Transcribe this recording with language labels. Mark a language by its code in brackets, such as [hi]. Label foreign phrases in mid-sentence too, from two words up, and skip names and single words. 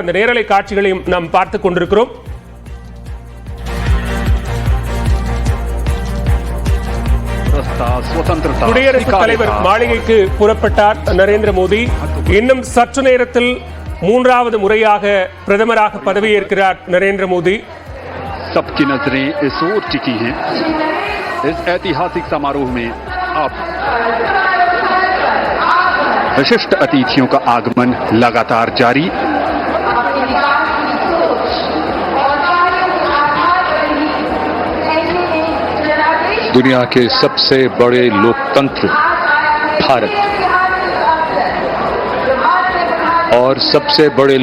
[ta] அந்த நேரலை காட்சிகளையும் நாம் பார்த்துக் கொண்டிருக்கிறோம். குடியரசுத் தலைவர் மாளிகைக்கு புறப்பட்டார் நரேந்திர மோடி. இன்னும் சற்று நேரத்தில் மூன்றாவது முறையாக பிரதமராக பதவியேற்கிறார் நரேந்திர மோடி. [hi] सबकी नजरें इस ओर टिकी हैं। इस ऐतिहासिक समारोह में अब विशिष्ट अतिथियों का आगमन लगातार जारी। दुनिया के सबसे बड़े लोकतंत्र भारत और सबसे बड़े